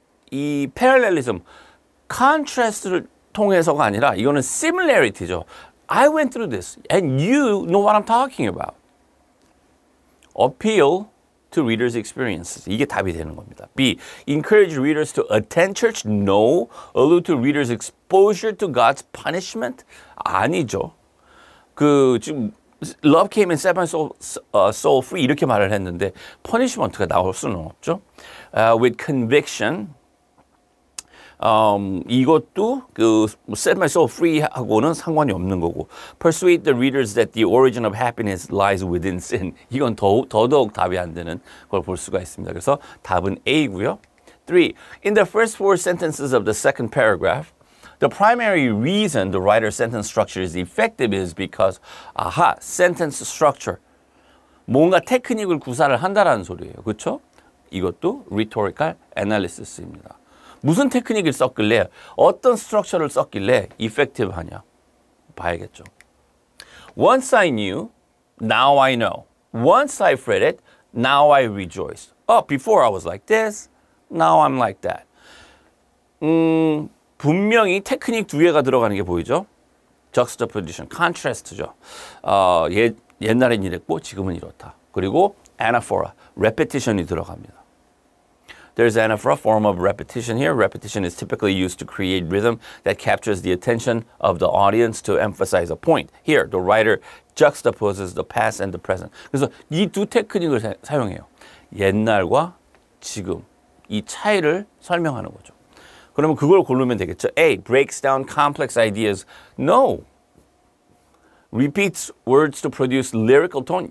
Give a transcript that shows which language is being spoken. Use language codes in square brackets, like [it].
[ko] 이 parallelism, contrast를 통해서가 아니라 이거는 similarity죠. [en] I went through this and you know what I'm talking about. Appeal to readers' experiences. [ko] 이게 답이 되는 겁니다. B. [en] Encourage readers to attend church? No. Allude to readers' exposure to God's punishment? [ko] 아니죠. 지금 [en] Love came and set my soul free [ko] 이렇게 말을 했는데 punishment가 나올 수는 없죠. [en] With conviction. [ko] 이것도 [en] set my soul free [ko] 하고는 상관이 없는 거고 [en] persuade the readers that the origin of happiness lies within sin. [ko] 이건 더더욱 답이 안 되는 걸 볼 수가 있습니다. 그래서 답은 A고요. 3. [en] In the first 4 sentences of the second paragraph, the primary reason the writer's sentence structure is effective is because, sentence structure. [ko] 뭔가 테크닉을 구사를 한다라는 소리예요. 그렇죠? 이것도 rhetorical analysis입니다. 무슨 테크닉을 썼길래 어떤 스트럭처를 썼길래 effective하냐 봐야겠죠. [en] Once I knew, now I know. Once I've read it, now I rejoice. Before I was like this, now I'm like that. [ko] 분명히 테크닉 2개가 들어가는 게 보이죠? juxtaposition, contrast죠. 옛날엔 이랬고 지금은 이렇다. 그리고 anaphora, repetition이 들어갑니다. [en] There's anaphora, form of repetition here. Repetition is typically used to create rhythm that captures the attention of the audience to emphasize a point. Here, the writer juxtaposes the past and the present. [ko] 그래서 이 두 테크닉을 사용해요. 옛날과 지금 이 차이를 설명하는 거죠. 그러면 그걸 고르면 되겠죠. [en] A. Breaks down complex ideas. No. Repeats words to produce lyrical tone.